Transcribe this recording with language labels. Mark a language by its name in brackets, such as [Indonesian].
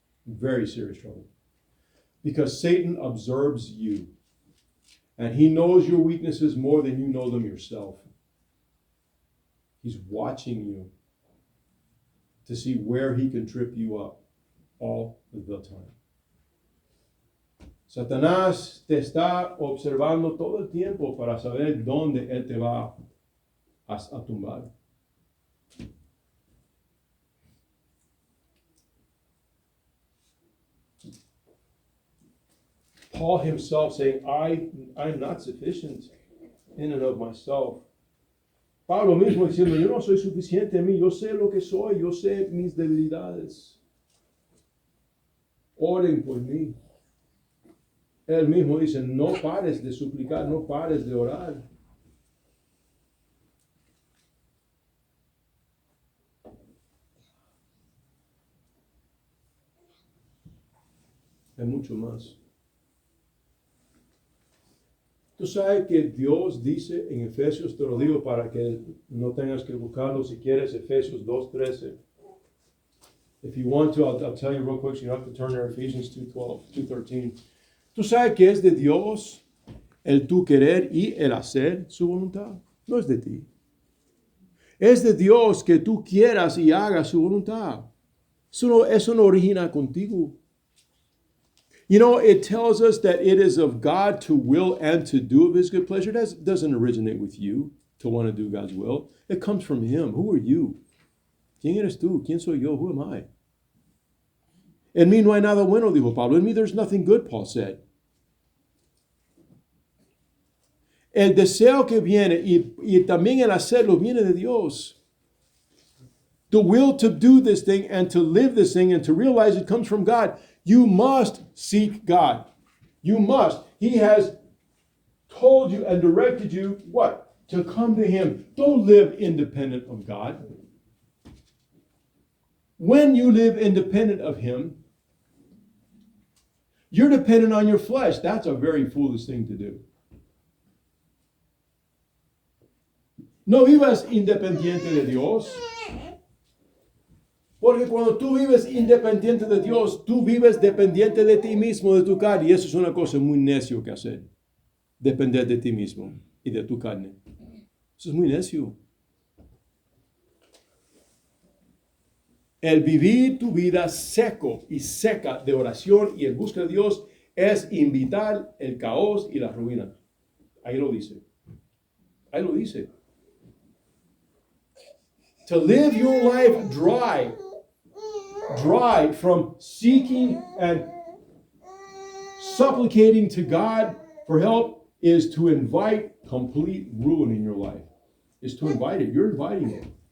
[English] Very serious trouble. Because Satan observes you and he knows your weaknesses more than you know them yourself. He's watching you to see where he can trip you up all the time. [Spanish] Satanás te está observando todo el tiempo para saber dónde él te va a tumbar. [English] Paul himself saying, I'm not sufficient in and of myself. [Spanish] Pablo mismo diciendo, yo no soy suficiente en mí, yo sé lo que soy, yo sé mis debilidades. Oren por mí. Él mismo dice, no pares de suplicar, no pares de orar. Hay mucho más. Tú sabes que Dios dice en Efesios, te lo digo para que no tengas que buscarlo si quieres, Efesios 2:13. If you want to, I'll tell you real quick, so you don't have to turn there, Ephesians 2:13. Tú sabes que es de Dios el tu querer y el hacer su voluntad. No es de ti. Es de Dios que tú quieras y hagas su voluntad. Eso no origina contigo. [English] You know, it tells us that it is of God to will and to do of his good pleasure. That doesn't originate with you to want to do God's will. It comes from him. Who are you? [Spanish] ¿Quién eres tú? ¿Quién soy yo? [English] Who am I? [Spanish] En mí no hay nada bueno, dijo Pablo. [English] In me there's nothing good, Paul said. [Spanish] El deseo que viene y también el hacerlo viene de Dios. [English] The will to do this thing and to live this thing and to realize it comes from God. You must seek God. You must. He has told you and directed you what? To come to him. Don't live independent of God. When you live independent of him, you're dependent on your flesh. That's a very foolish thing to do. [Spanish] No vivas independiente de Dios. Porque cuando tú vives independiente de Dios, tú vives dependiente de ti mismo, de tu carne. Y eso es una cosa muy necio que hacer. Depender de ti mismo y de tu carne. Eso es muy necio. El vivir tu vida seco y seca de oración y en busca de Dios es invitar el caos y la ruina. Ahí lo dice. Ahí lo dice. [English] To live your life dry from seeking and supplicating to God for help is to invite complete ruin in your life. Is to invite it. You're inviting it.